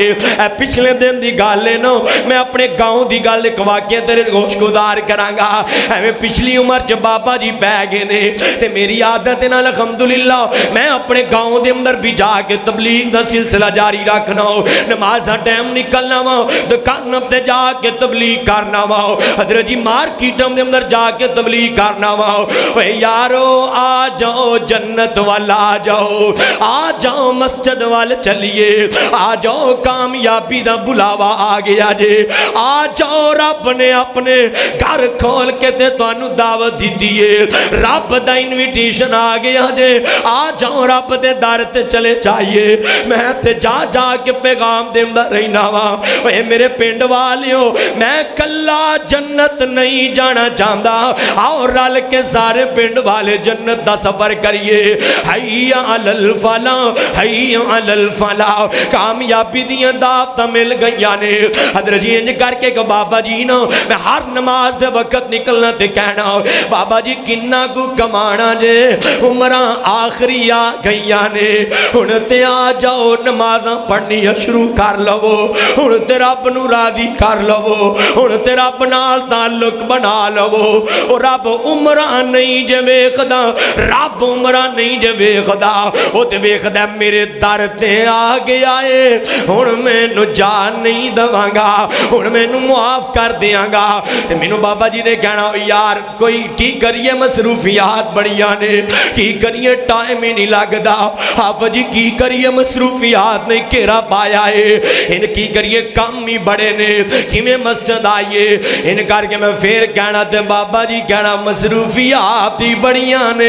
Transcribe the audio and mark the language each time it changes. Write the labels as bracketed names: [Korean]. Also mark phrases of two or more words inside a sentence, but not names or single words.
[Punjabi] اے پچھلے دن دی گل ہے نا, میں اپنے گاؤں دی گل ایک واقعہ تیرے گوش گزار کرانگا. میں پچھلی عمر چ بابا جی پہ گئے نے تے میری عادت ہے نا الحمدللہ میں اپنے گاؤں دے اندر بھی جا کے تبلیغ دا سلسلہ جاری رکھنا ہو. نمازاں ٹائم نکلنا وا, دکاناں تے جا کے تبلیغ کرنا وا, حضرت جی مارکیٹاں دے اندر جا کے تبلیغ کرنا وا. اے یارو آ جاؤ جنت والا, آ جاؤ, آ جاؤ مسجد وال چلیے, آ جاؤ کامیابی دا بلاوا آ گیا جے. آ جاؤ رب نے اپنے گھر کھول کے تے تانوں دعوت دیتی ہے, رب دا انویٹیشن آ گیا جے. آ جاؤ رب دے در تے چلے جائیے. میں تے جا جا کے پیغام دیندا رہنا وا. اے میرے پنڈ والیو میں کلا جنت نہیں جانا چاہندا, آؤ رل کے سارے پنڈ والے جنت دا سفر کریے. [Arabic] حیا علی الفلاح, حیا علی الفلاح. [Punjabi] کامیابی دیاں دعوتاں مل گئیاں نے. حضرت جی انج کر کے کہ بابا جی نا میں ہر نماز دے وقت نکلنا تے کہنا بابا جی کنہ کو کمانا جے, عمرہ آخری آ گئیاں نے, ہن تے آ جاؤ نمازاں پڑھنی شروع کر لو, ہن تے رب نو راضی کر لو, ہن تے رب نال تعلق بنا لو. او رب عمرہ نہیں جے ویکھدا, رب عمرہ نہیں جے ویکھدا, او تے ویکھدا میرے در تے آ گیا اے, ہن مینوں جان نہیں دواں گا, ہن مینوں معاف کر دیاں گا. تے مینوں بابا جی نے کہنا یار کوئی کی کریے مصروفیات بڑیاں نے, کی کریے ٹائم ہی نہیں لگدا. آپ جی کی کریے مصروفیات نے گھیرا پایا ہے, ان کی کریے کام ہی بڑے نے, کیویں مسجد آئیے. ان کر کے میں پھر کہنا تے بابا جی کہنا مصروفیات ہی بڑیاں نے.